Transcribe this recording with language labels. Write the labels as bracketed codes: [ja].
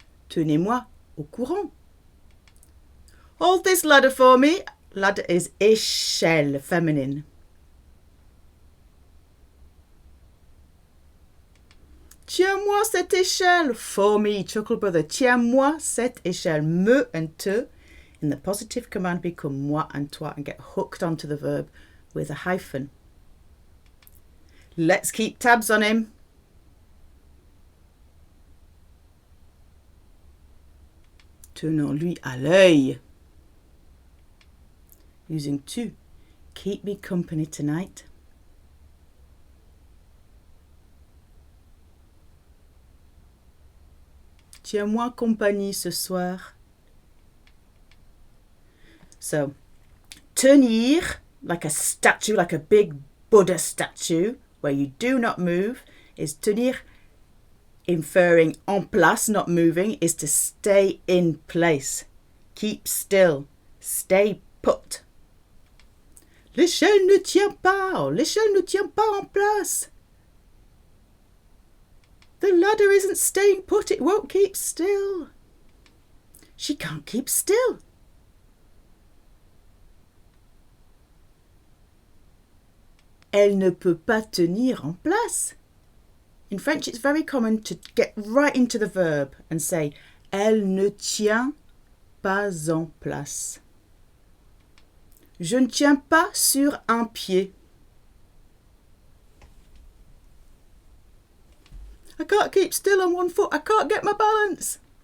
[fr] Tenez-moi au courant. [en] Hold this ladder for me. Ladder is échelle, feminine. [fr] Tiens-moi cette échelle. [en] For me, Chuckle Brother. [fr] Tiens-moi cette échelle. [en] Me and te in the positive command become moi and toi and get hooked onto the verb with a hyphen. Let's keep tabs on him. [fr] Tenons-lui à l'œil. [en] Using tu. Keep me company tonight. [fr] Tiens-moi compagnie ce soir. [en] So, tenir, like a statue, like a big Buddha statue, where you do not move, is tenir, inferring en place, not moving, is to stay in place. Keep still. Stay put. [fr] L'échelle ne tient pas. L'échelle ne tient pas en place. [en] The ladder isn't staying put. It won't keep still. She can't keep still. [fr] Elle ne peut pas tenir en place. [en] In French, it's very common to get right into the verb and say [fr] elle ne tient pas en place. Je ne tiens pas sur un pied. [en] I can't keep still on one foot. I can't get my balance.